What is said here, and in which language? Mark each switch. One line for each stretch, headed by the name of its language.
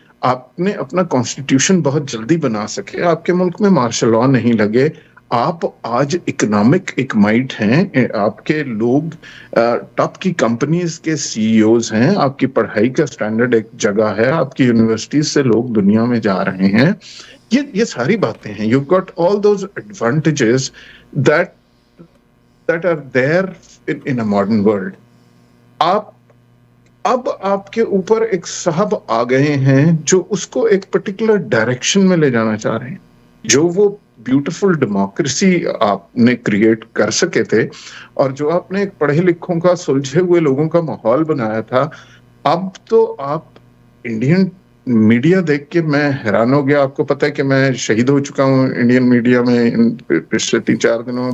Urdu: آپ نے اپنا کانسٹیٹیوشن بہت جلدی بنا سکے, آپ کے ملک میں مارشل لاء نہیں لگے. آپ آج اکنامک ایک مائٹ ہیں, آپ کے لوگ ٹاپ کی کمپنیز کے سی ای اوز ہیں, آپ کی پڑھائی کا سٹینڈرڈ ایک جگہ ہے, آپ کی یونیورسٹیز سے لوگ دنیا میں جا رہے ہیں. یہ ساری باتیں ہیں.
English: You got all those advantages that are there in a modern world.
Urdu: اب آپ کے اوپر ایک صاحب آ گئے ہیں جو اس کو ایک پرٹیکولر ڈائریکشن میں لے جانا چاہ رہے ہیں. جو وہ بیوٹیفل ڈیموکریسی آپ نے کریٹ کر سکے تھے اور جو آپ نے ایک پڑھے لکھوں کا, سلجھے ہوئے لوگوں کا ماحول بنایا تھا, اب تو آپ انڈین میڈیا دیکھ کے میں حیران ہو گیا. آپ کو پتہ ہے کہ میں شہید ہو چکا ہوں انڈین میڈیا میں پچھلے 3-4 دنوں میں.